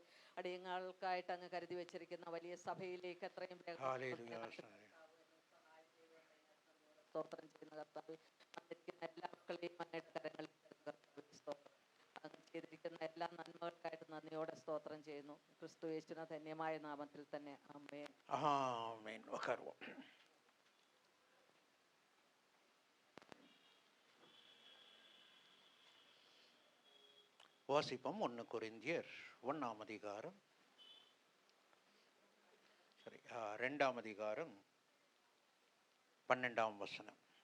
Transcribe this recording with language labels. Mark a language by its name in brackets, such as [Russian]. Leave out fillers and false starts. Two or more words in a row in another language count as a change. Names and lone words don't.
[Malayalam] അടിയങ്ങൾക്കായിട്ട് അങ്ങ് കരുതി വെച്ചിരിക്കുന്ന വലിയ സഭയിലേക്ക് എത്രയും സ്തോത്രം ചെയ്യുന്ന കർത്താവെ. വന്നിരിക്കുന്ന എല്ലാ മക്കളെയും അങ്ങയുടെ കരങ്ങളിൽ കർത്താവെ, സ്തോത്രം. അങ്ങ് ചെയ്തിരിക്കുന്ന എല്ലാ നന്മകൾക്കായിട്ട് നന്ദിയോടെ സ്തോത്രം ചെയ്യുന്നു. ക്രിസ്തു യേശുവിന്റെ ധന്യമായ നാമത്തിൽ തന്നെ ആമേൻ. [Tamil] ആമേൻ. ഉட்காருவோம். வாசிப்போம் 1 கொரிந்தியர் 1ஆம் அதிகாரம், சரி 2ஆம் அதிகாரம் 12ஆம் வசனம்.